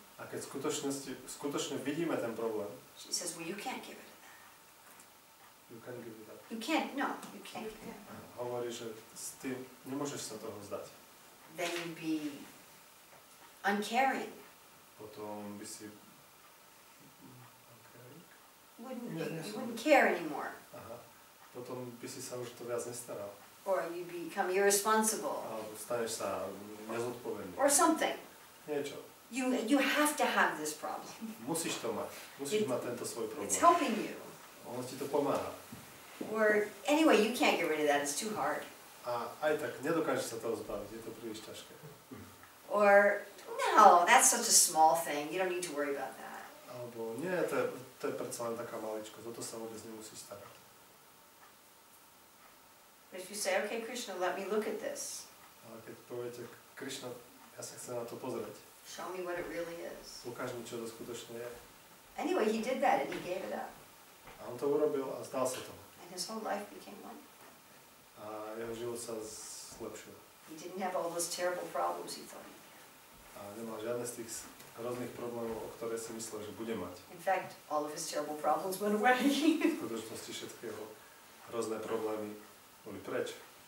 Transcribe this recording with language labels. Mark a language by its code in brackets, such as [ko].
[sk] A keď skutočne vidíme ten problém, [en] she says, well, you can't give it to that. you can give it up. You can't, no, you can't give it. [sk] Hovorí, že s tým nemôžeš sa toho vzdať. [en] Then you'd be uncaring. [sk] Potom by si... [en] You wouldn't care anymore. [sk] Aha. Potom by si sa už to viac nestaral. [en] Or you become irresponsible. [sk] Alebo staneš sa nezodpovedný. [en] Or something. [sk] Niečo. [en] You have to have this problem. [sk] Musíš to mať. Musíš mať tento svoj problém. [en] It's helping you. [sk] Ono ti to pomáha. [en] Or anyway, you can't get rid of that, it's too hard. [sk] A aj tak, nedokážeš sa toho zbaviť, je to príliš ťažké. [en] Or, no, that's such a small thing, you don't need to worry about that. [sk] Alebo nie, to to je predsa len taká maličkosť, o to sa vôbec nemusí starať. [en] But if you say, okay, Krishna, let me look at this. [sk] Ale keď poviete, Krišna, ja sa chcem na to pozrieť. [en] Show me what it really is. [sk] Ukáž mi, čo to skutočne je. [en] Anyway, he did that and he gave it up. [sk] A on to urobil a zdal sa tomu. [en] And his whole life became light. [sk] A jeho život sa zlepšil. [en] He didn't have all those terrible problems he thought. [sk] A nemal žiadne z tých hrozných problémov, o ktoré si myslel, že bude mať. [en] In fact, all of his terrible problems went away. [sk] V skutočnosti všetky jeho hrozné problémy boli preč.